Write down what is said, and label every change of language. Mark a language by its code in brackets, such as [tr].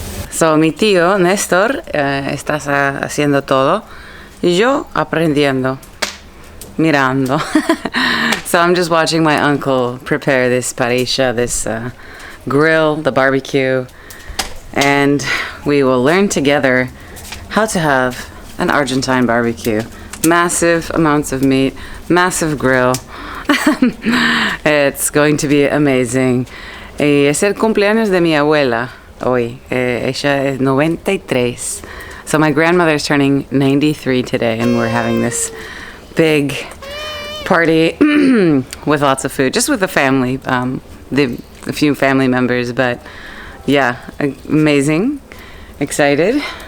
[es] So, mi tío Néstor está haciendo todo y yo aprendiendo, mirando. [en] So I'm just watching my uncle prepare this parilla, this grill, the barbecue, and we will learn together how to have an Argentine barbecue. Massive amounts of meat, massive grill. It's going to be amazing. [es] Es el cumpleaños de mi abuela hoy. Ella es 93 [en] So my grandmother's turning 93 today, and we're having this big party with lots of food, just with the family, a few family members, but yeah, amazing, excited.